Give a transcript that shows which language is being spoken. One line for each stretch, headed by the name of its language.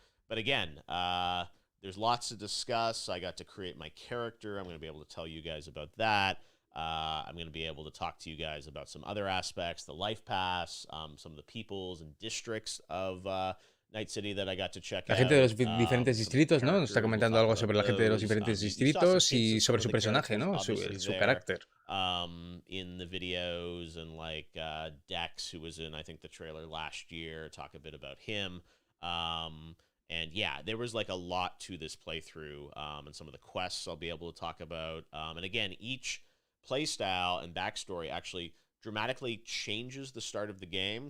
English: But again, there's lots to discuss. I got to create my character. I'm going to be able to tell you guys about that. I'm going to be able to talk to you guys about some other aspects, the life pass, some of the peoples and districts of Night City that I got to check out.
Spanish: La gente de los diferentes distritos, ¿no? Nos está comentando algo sobre la gente de los diferentes distritos y sobre su personaje, ¿no? Su carácter.
English: In the videos, and like Dex, who was in, I think, the trailer last year, talk a bit about him. And yeah, there was like a lot to this playthrough, and some of the quests I'll be able to talk about. And again, each playstyle and backstory actually dramatically changes the start of the game.